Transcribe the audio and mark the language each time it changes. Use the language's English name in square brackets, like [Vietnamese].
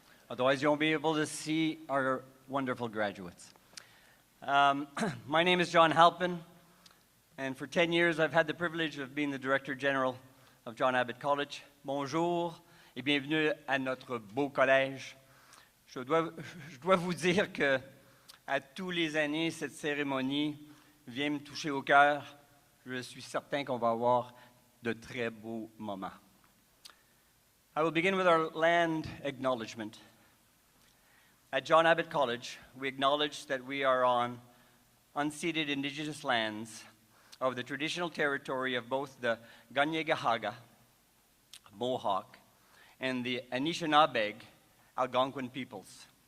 [English] Otherwise, you won't be able to see our wonderful graduates. My name is John Halpin, and for 10 years, I've had the privilege of being the Director General of John Abbott College. [French] Bonjour et bienvenue à notre beau collège. Je dois vous dire que à tous les années, cette cérémonie vient me toucher au cœur. Je suis certain qu'on va avoir de très beaux moments. [English] I will begin with our land acknowledgement. At John Abbott College, we acknowledge that we are on unceded indigenous lands of the traditional territory of both the Kanien'kehá:ka, Mohawk, and the Anishinaabe, Algonquin peoples.